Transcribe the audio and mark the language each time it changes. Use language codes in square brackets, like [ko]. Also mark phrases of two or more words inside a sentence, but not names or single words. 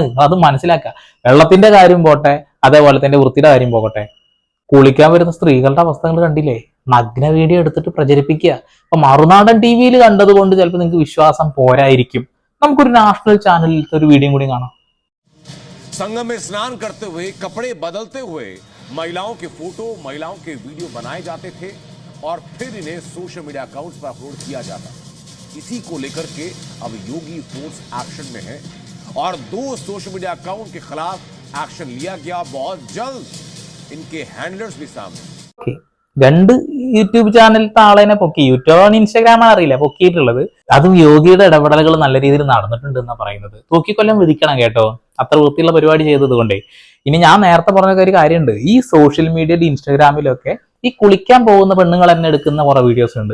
[ml] അത് മനസ്സിലാക്കുക. വെള്ളത്തിന്റെ കാര്യം പോട്ടെ, അതേപോലെ തന്നെ വൃത്തിയുടെ കാര്യം പോകട്ടെ. കുളിക്കാൻ വരുന്ന സ്ത്രീകളുടെ അവസ്ഥകൾ കണ്ടില്ലേ? നഗ്ന വീഡിയോ എടുത്തിട്ട് പ്രചരിപ്പിക്കുക. അപ്പൊ മറുനാടൻ TV-യിൽ കണ്ടത് കൊണ്ട് ചിലപ്പോൾ നിങ്ങൾക്ക് വിശ്വാസം പോരായിരിക്കും. നമുക്കൊരു നാഷണൽ ചാനലിലത്തെ ഒരു വീഡിയോ കൂടി കാണാം. [hi] संगम में स्नान करते हुए कपड़े बदलते हुए महिलाओं के फोटो महिलाओं के वीडियो बनाए जाते थे और फिर इन्हें सोशल मीडिया अकाउंट्स पर अपलोड किया जाता। इसी को लेकर के अब योगी फोर्स एक्शन में है और 2 सोशल मीडिया अकाउंट के खिलाफ एक्शन लिया गया। बहुत जल्द इनके हैंडलर्स भी सामने। [ml] ഓക്കെ, 2 യൂട്യൂബ് ചാനലിലത്തെ ആളെന്നെ പൊക്കി. യൂട്യൂബാണ് ഇൻസ്റ്റാഗ്രാമാണ് അറിയില്ല പൊക്കിയിട്ടുള്ളത്. അതും യോഗിയുടെ ഇടപെടലുകൾ നല്ല രീതിയിൽ നടന്നിട്ടുണ്ട് എന്നാ പറയുന്നത്. തൂക്കിക്കൊല്ലം വിധിക്കണം കേട്ടോ, അത്ര വൃത്തിയുള്ള പരിപാടി ചെയ്തത് കൊണ്ടേ. ഇനി ഞാൻ നേരത്തെ പറഞ്ഞ ഒരു കാര്യമുണ്ട്, ഈ സോഷ്യൽ മീഡിയയിൽ ഇൻസ്റ്റാഗ്രാമിലൊക്കെ ഈ കുളിക്കാൻ പോകുന്ന പെണ്ണുങ്ങൾ തന്നെ എടുക്കുന്ന കുറെ വീഡിയോസ് ഉണ്ട്.